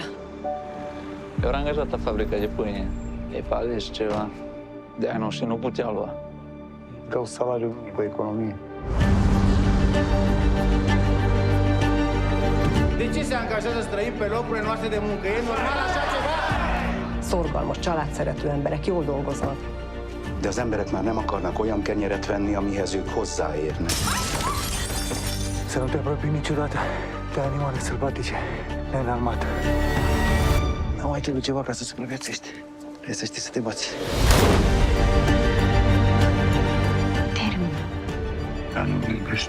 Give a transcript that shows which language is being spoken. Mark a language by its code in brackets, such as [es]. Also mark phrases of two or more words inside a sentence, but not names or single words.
[ro] Eu era angajat la fabrica de pâine. E falis ceva. De-aia noștri nu putea lua. Ca un salariu mic cu economie. De ce se angajează străini pe locurile noastre de muncă? E normal așa ceva? [hu] Szorgalmas, családszerető emberek, jól dolgoznak. De az emberek már nem akarnak olyan kenyeret venni, amihez ők hozzáérnek. [ro] Să nu te apropii niciodată de animale sălbatice, neînarmat. Nu mai trebuie ceva ca să supraviețuiești. Trebuie să știi să te bați. Termină. Dar nu mă iubește.